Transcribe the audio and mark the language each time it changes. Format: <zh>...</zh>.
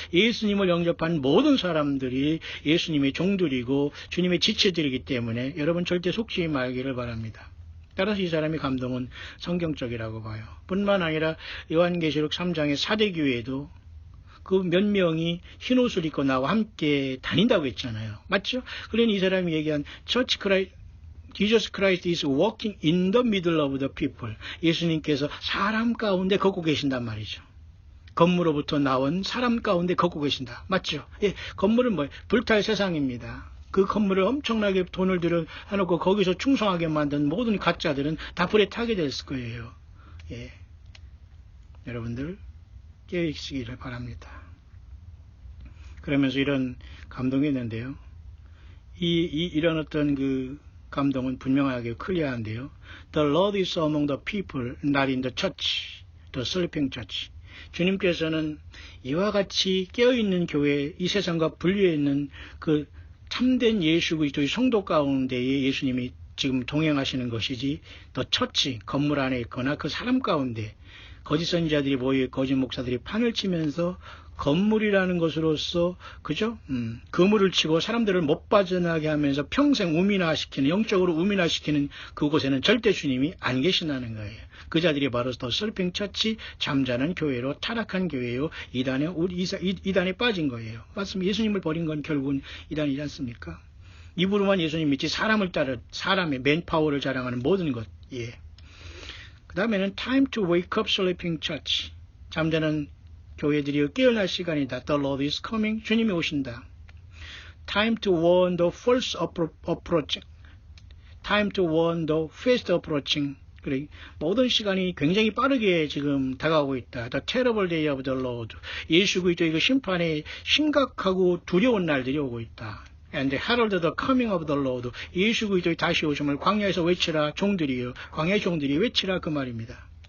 <ko>예수님을 영접한 모든 사람들이 예수님의 종들이고 주님의 지체들이기 때문에 여러분 절대 속지 말기를 바랍니다. 따라서 이 사람의 감동은 성경적이라고 봐요. 뿐만 아니라 요한계시록 3장의 사대교회에도 그 몇 명이 흰옷을 입고 나와 함께 다닌다고 했잖아요. 맞죠? 그러니 이 사람이 얘기한</ko> <en>Jesus Christ is walking in the middle of the people.</en> <ko>예수님께서 사람 가운데 걷고 계신단 말이죠. 건물로부터 나온 사람 가운데 걷고 계신다. 맞죠? 예, 건물은 뭐예요? 불탈 세상입니다. 그 건물을 엄청나게 돈을 들여 해놓고 거기서 충성하게 만든 모든 가짜들은 다 불에 타게 됐을 거예요. 예, 여러분들 깨어있기를 바랍니다. 그러면서 이런 감동이 있는데요. 이런 어떤 그 감동은 분명하게 클리어한데요.</ko> <en>The Lord is among the people, not in the church, the sleeping church.</en> <ko>주님께서는 이와 같이 깨어있는 교회, 이 세상과 분리해 있는 그 참된 예수 그리스도의 성도 가운데에 예수님이 지금 동행하시는 것이지 더 처치, 건물 안에 있거나 그 사람 가운데 거짓 선지자들이 모여 거짓 목사들이 판을 치면서 건물이라는 것으로서 그죠? 그물을 치고 사람들을 못 빠져나게 하면서 평생 우민화시키는 영적으로 우민화시키는 그곳에는 절대 주님이 안 계신다는 거예요. 그 자들이 바로</ko> <en>더 슬핑 처치</en> <ko>잠자는 교회로 타락한 교회요. 이단에 빠진 거예요. 맞습니다. 예수님을 버린 건 결국은 이단이지 않습니까? 입으로만 예수님 믿지 사람을 따라 사람의 맨파워를 자랑하는 모든 것. 예. 그 다음에는</ko> <en>time to wake up sleeping church.</en> <ko>잠자는 교회들이 깨어날 시간이다.</ko> <en>The Lord is coming.</en> <ko>주님이 오신다.</ko> <en>Time to warn the false approaching. Time to warn the fast approaching.</en> <ko>그래, 모든 시간이 굉장히 빠르게 지금 다가오고 있다.</ko> <en>The terrible day of the Lord.</en> <ko>예수 그리스도의 그 심판에 심각하고 두려운 날들이 오고 있다.</ko> <en>And herald the coming of the Lord.</en> <ko>예수 그리스도의 다시 오심을 광야에서 외치라. 종들이요. 광야의 종들이 외치라 그 말입니다.</ko>